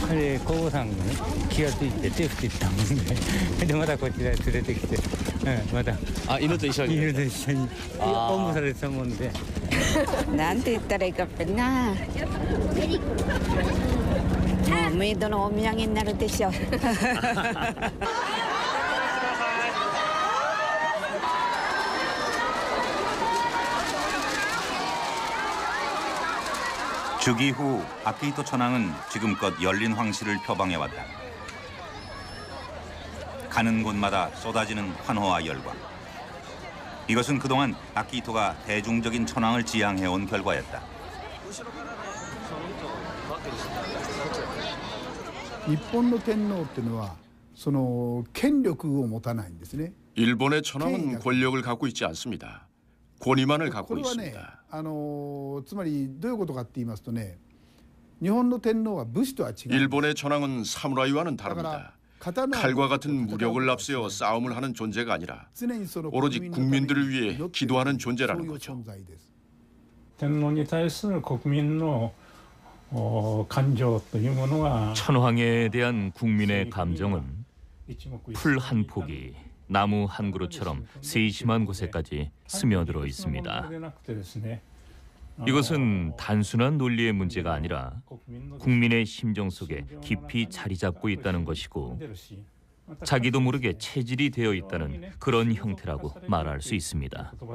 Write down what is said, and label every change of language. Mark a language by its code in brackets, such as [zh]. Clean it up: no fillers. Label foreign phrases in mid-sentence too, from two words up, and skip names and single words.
[ja] 彼皇后さんがね気がついて手振ってたもんでまたこちらへ連れてきて、また犬と一緒におんぶされてたもんでなんて言ったらいいかっぺな。もうメイドのお土産になるでしょう。 [ko] 즉위 후 아키히토 천황은 지금껏 열린 황실을 표방해왔다. 가는 곳마다 쏟아지는 환호와 열광. 이것은 그동안 아키히토가 대중적인 천황을 지향해온 결과였다. [ja] 日本の天皇っていうのはその権力を持たないんですね。 [ko] 일본의 천황은 권력을 갖고 있지 않습니다. 권위만을 갖고 [ja] これはね、 [ko] 있습니다. [ja] つまりどういうことかって言いますとね、日本の天皇は武士とは違う。 [ko] 일본의 천황은 사무라이와는 다릅니다. 칼과 같은 무력을 앞세워 싸움을 하는 존재가 아니라 오로지 국민들을 위해 기도하는 존재라는 거죠. [ja] 天皇に対する国民の感情というものが [ko] 천황에 대한 국민의 감정은 풀 한 폭이 나무 한 그루처럼 세심한 곳에까지 스며들어 있습니다. 이것은 단순한 논리의 문제가 아니라 국민의 심정 속에 깊이 자리 잡고 있다는 것이고 자기도 모르게 체질이 되어 있다는 그런 형태라고 말할 수 있습니다.